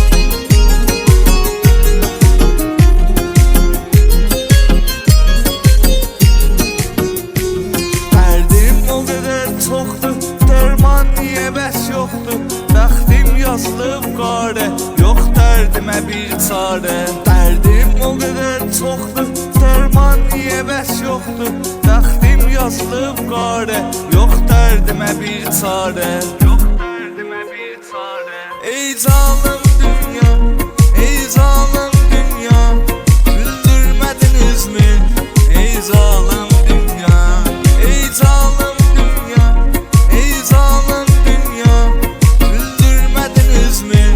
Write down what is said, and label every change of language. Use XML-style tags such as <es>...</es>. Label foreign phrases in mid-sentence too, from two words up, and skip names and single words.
<tr>Derdim o kadar çoktu, derman niye bəs yoktu?</tr> <az>Bəxtim yazılıb qare, yok dərdimə bir çare.</az> <tr>Derdim o kadar çoktu, derman niye bəs yoktu?</tr> <az>Bəxtim yazılıb qare, yok dərdimə bir çare.</az> <tr>Ey zalim dünya, ey zalim dünya, güldürmediniz mi? Ey zalim dünya, ey zalim dünya, ey zalim dünya, güldürmediniz mi?</tr>